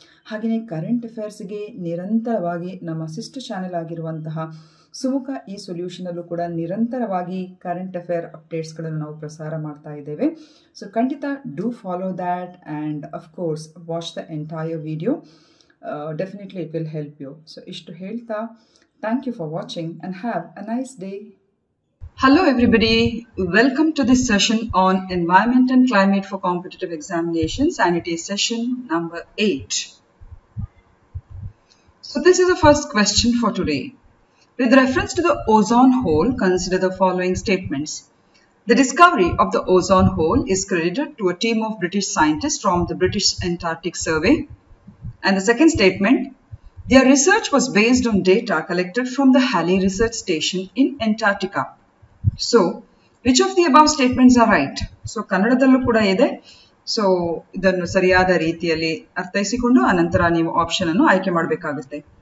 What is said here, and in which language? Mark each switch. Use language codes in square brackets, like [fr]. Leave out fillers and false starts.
[kn] ಹಾಗೆಯೇ ಕರೆಂಟ್ ಅಫೇರ್ಸ್ಗೆ ನಿರಂತರವಾಗಿ ನಮ್ಮ ಸಿಸ್ಟರ್ ಚಾನೆಲ್ ಆಗಿರುವಂತಹ ಸುಮುಖ ಈ ಸೊಲ್ಯೂಷನಲ್ಲೂ ಕೂಡ ನಿರಂತರವಾಗಿ ಕರೆಂಟ್ ಅಫೇರ್ ಅಪ್ಡೇಟ್ಸ್ಗಳನ್ನು ನಾವು ಪ್ರಸಾರ ಮಾಡ್ತಾ ಇದ್ದೇವೆ. [en] so [kn] ಖಂಡಿತ [en] Do follow that and of course watch the entire video. Definitely it will help you. So [kn] ಇಷ್ಟು ಹೇಳ್ತಾ [en] Thank you for watching and have a nice day. Hello everybody, welcome to this session on environment and climate for competitive examinations, and it is session number 8. So this is the first question for today. With reference to the ozone hole, consider the following statements. The discovery of the ozone hole is credited to a team of British scientists from the British Antarctic Survey. And the second statement, their research was based on data collected from the Halley Research Station in Antarctica. So, which of the above statements are right? [kn] So, ಕನ್ನಡದಲ್ಲೂ ಕೂಡ ಇದೆ. So ಇದನ್ನು ಸರಿಯಾದ ರೀತಿಯಲ್ಲಿ ಅರ್ಥೈಸಿಕೊಂಡು ಅನಂತರ ನೀವು option ಅನ್ನು ಆಯ್ಕೆ ಮಾಡಬೇಕಾಗುತ್ತೆ.